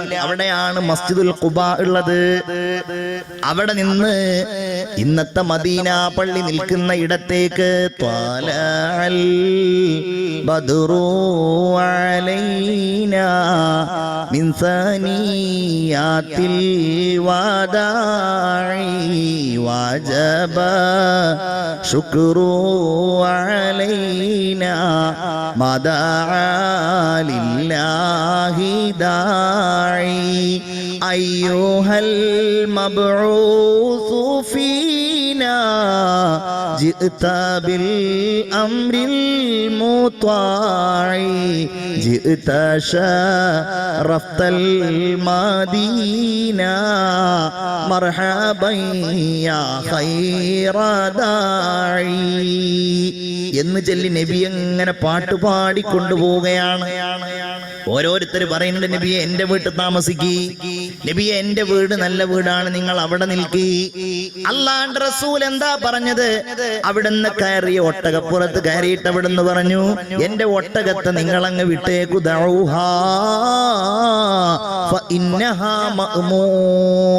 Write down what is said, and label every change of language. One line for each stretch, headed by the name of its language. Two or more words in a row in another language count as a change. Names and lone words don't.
Malayalam: അവിടെയാണ് മസ്ജിദുൽ ഖുബ ഉള്ളത്. അവിടെ നിന്ന് ഇന്നത്തെ മദീന പള്ളി നിൽക്കുന്ന ഇടത്തേക്ക്
Arabic: طلع البدر علينا من ثنيات الوداع وجب الشكر علينا لله داعي أيها المبعوث فينا جئت بالأمر المطاع جئت شرفت المدينة مرحبا يا خير داعي
Malayalam: എന്ന് ചൊല്ലി നബി അങ്ങനെ പാട്ടുപാടി കൊണ്ടുപോവുകയാണ്. ഓരോരുത്തർ പറയുന്നുണ്ട്, നബിയെ എന്റെ വീട്ടിൽ താമസിക്കി, നബിയെ എന്റെ വീട് നല്ല വീടാണ്, നിങ്ങൾ അവിടെ നിൽക്കി. അല്ലാഹുവിന്റെ റസൂൽ എന്താ പറഞ്ഞത്? അവിടുന്ന് കയറിയ ഒട്ടകപ്പുറത്ത് കയറിയിട്ട് അവിടുന്ന് പറഞ്ഞു, എന്റെ ഒട്ടകത്തെ നിങ്ങളങ്ങ് വിട്ടേക്കു,
Arabic: دعوها فإنها مأمورة.